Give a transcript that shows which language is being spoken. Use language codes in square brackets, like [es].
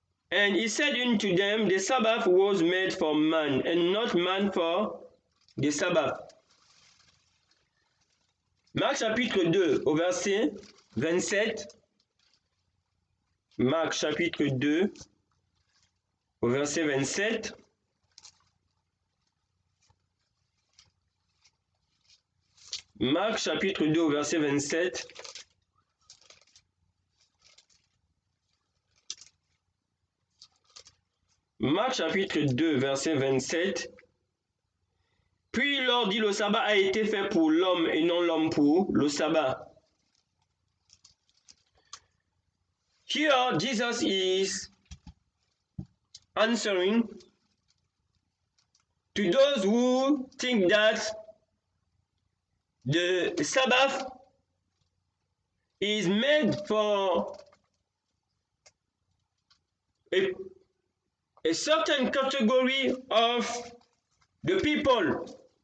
[en] And he said unto them, the Sabbath was made for man, and not man for the Sabbath. [fr] Marc chapitre 2 au verset 27. Marc chapitre 2 au verset 27. Marc chapitre 2 au verset 27. Marc chapitre 2 verset 27. Puis il leur dit, le sabbat a été fait pour l'homme et non l'homme pour le sabbat. [en] Here Jesus is answering to those who think that the Sabbath is made for a certain category of the people.